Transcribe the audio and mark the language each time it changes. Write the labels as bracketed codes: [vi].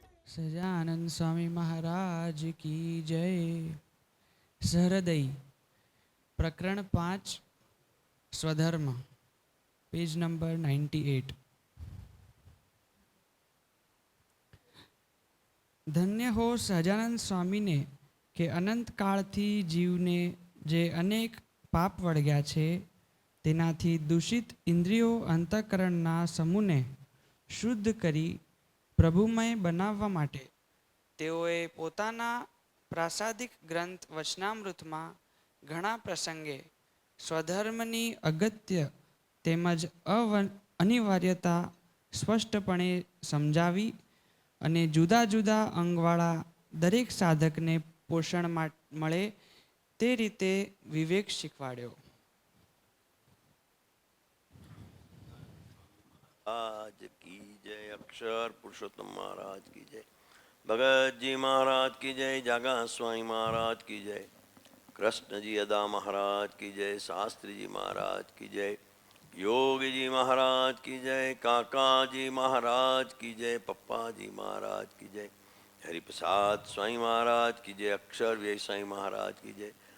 [hi] सजानंद स्वामी महाराज की जय। सहृदयी प्रकरण 5 स्वधर्म, पेज नंबर 98। [gu] ધન્ય હો સહજાનંદ સ્વામીને કે અનંત કાળથી જીવને જે અનેક પાપ વળગ્યા છે તેનાથી દૂષિત ઇન્દ્રિયો અંતઃકરણના સમૂહને શુદ્ધ કરી પ્રભુમય બનાવવા માટે તેઓએ પોતાના પ્રાસાદિક ગ્રંથ વચનામૃતમાં ઘણા પ્રસંગે સ્વધર્મની અગત્ય તેમજ અનિવાર્યતા સ્પષ્ટપણે સમજાવી અને જુદા જુદા અંગવાળા દરેક સાધકને પોષણ મળે તે રીતે વિવેક શીખવાડ્યો. [hi] आज की जय, अक्षर पुरुषोत्तम महाराज की जय, भगत जी महाराज की जय, जागा स्वामी महाराज की जय, कृष्ण जी अदा महाराज की जय, शास्त्री जी महाराज की जय, योगी जी महाराज की जय, काका जी महाराज की जय, पप्पा जी महाराज की जय, हरिप्रसाद स्वामी महाराज की जय, अक्षर व्यय स्वामी महाराज की जय,